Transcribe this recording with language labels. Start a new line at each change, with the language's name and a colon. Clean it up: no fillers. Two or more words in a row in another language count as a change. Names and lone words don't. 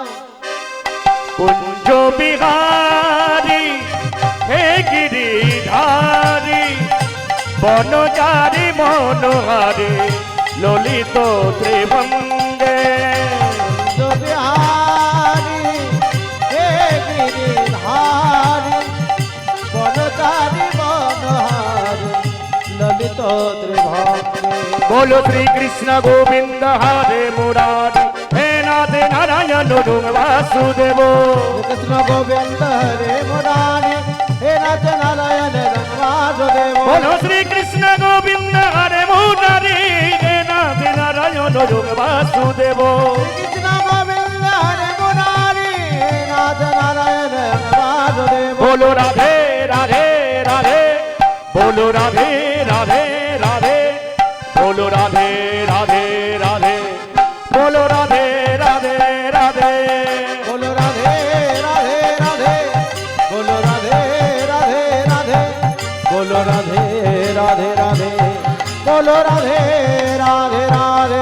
Bangla: কুঞ্জ বিহারী হে গিরিধারী বনচারী মনোহারী ললিত ত্রিভঙ্গে বিহারি হে গিরিধারি বনচারী বনহারি ললিত ত্রিভঙ্গে
Hindi: बोलो श्री कृष्ण गोविंद हरे मुरारी हे नाथ नारायण गुण वासुदेव
Bangla: কৃষ্ণ গোবিন্দ হরে মুরারি হে নাথ নারায়ণ রঙ্গবাসুদেব
Hindi: बोलो श्री कृष्ण गोविंद हरे मुरारी हे नाथ नारायण गुण वासुदेव
Bangla: কৃষ্ণ গোবিন্দ হরে মুরারি হে নাথ নারায়ণ রঙ্গবাসুদেব
Hindi: बोलो राधे राधे राधे बोलो राधे राधे राधे बोलो राधे राधे राधे बोलो राधे राधे राधे बोलो राधे राधे राधे बोलो राधे राधे राधे बोलो राधे राधे राधे बोलो राधे राधे राधे